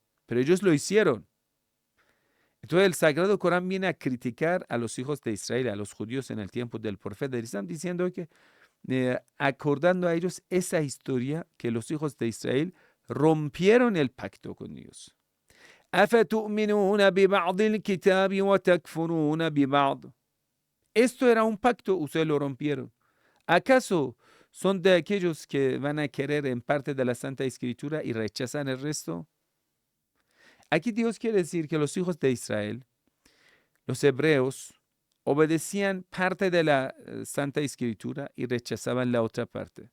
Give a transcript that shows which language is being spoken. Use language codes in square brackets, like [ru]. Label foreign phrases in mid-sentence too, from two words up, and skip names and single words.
[es] Pero ellos lo hicieron. Entonces el Sagrado Corán viene a criticar a los hijos de Israel, a los judíos en el tiempo del profeta del Islam, diciendo que, acordando a ellos esa historia, que los hijos de Israel rompieron el pacto con Dios. [ar] أفتؤمنون ببعض الكتاب وتكفرون ببعض. [es] Esto era un pacto, ustedes lo rompieron. ¿Acaso son de aquellos que van a querer en parte de la Santa Escritura y rechazan el resto? Aquí Dios quiere decir que los hijos de Israel, los hebreos, obedecían parte de la Santa Escritura y rechazaban la otra parte.